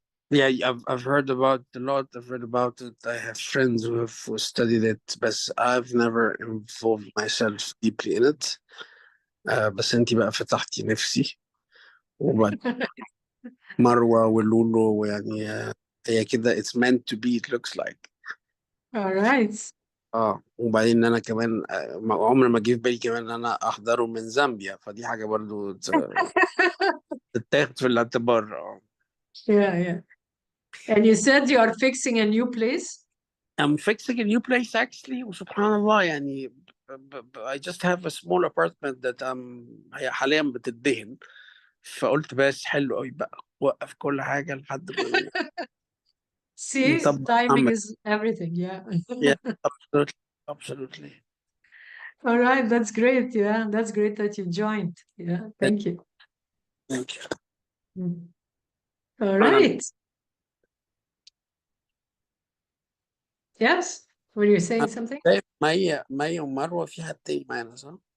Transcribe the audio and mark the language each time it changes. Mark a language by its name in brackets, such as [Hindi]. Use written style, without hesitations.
[English] Yeah, I've heard about it a lot. I've read about it. I have friends who have studied it, but I've never involved myself deeply in it. [Arabic] بس انتي بقى فتحتي نفسي. وبعد مروة ولولو ويعني هي كده [English] it's meant to be, it looks like. All right. [Arabic] وبعدين ان انا كمان عمري ما جه في بالي كمان ان انا احضره من زامبيا، فدي حاجه برضو تتاخد في الاعتبار. [English] Yeah, yeah. And you said you are fixing a new place? I'm fixing a new place actually, [Arabic] وسبحان الله يعني [English] I just have a small apartment that [Arabic] هي حاليا بتدهن، فقلت بس حلو قوي بقى وقف كل حاجه لحد ما [English] See, [Arabic] نطبق [English] timing [Arabic] عمل. [English] is everything. Yeah. Yeah, absolutely, absolutely. All right. That's great. Yeah. That's great that you joined. Yeah. Thank you. Thank you. Mm. All right. Yes. Were you saying something? [Arabic] مي ومروه في حد تاني معانا صح؟